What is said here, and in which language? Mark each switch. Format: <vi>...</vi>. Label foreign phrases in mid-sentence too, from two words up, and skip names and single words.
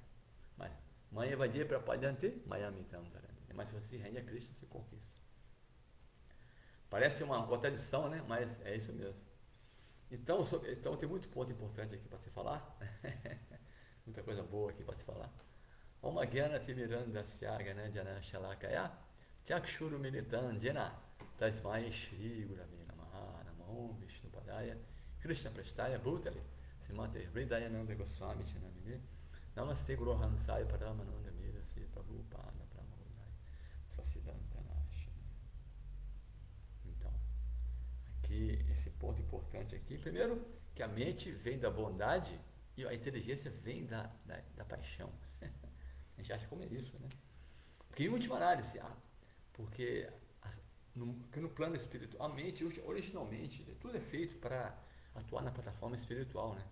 <sa>Mas Maya Vadia Prapadante, Maya Mitam Tarante.</sa> <pt>Mas se você se rende a Cristo, se conquista. Parece uma contradição, né? Mas é isso mesmo. Então tem muito ponto importante aqui para se falar. Muita coisa boa aqui para se falar.</pt> <sa>Om Gyana Timiranda Syagana Jana Shalakaya Chakshuru Militan Jena Tasmai Shri Gurave Namaha Namo Vishnu Padaya Krishna Prestaya Bhutale Simate Hridayananda Goswami Chinamini Namaste Guru Hamsaya Paramananda Mira Se Prabhupada Pramodai Sasidantanashi.</sa> <pt>Então, aqui, esse ponto importante aqui. Primeiro, que a mente vem da bondade e a inteligência vem da paixão. A gente acha como é isso, né? Porque em última análise, porque no plano espiritual, a mente, originalmente, tudo é feito para atuar na plataforma espiritual, né?</pt>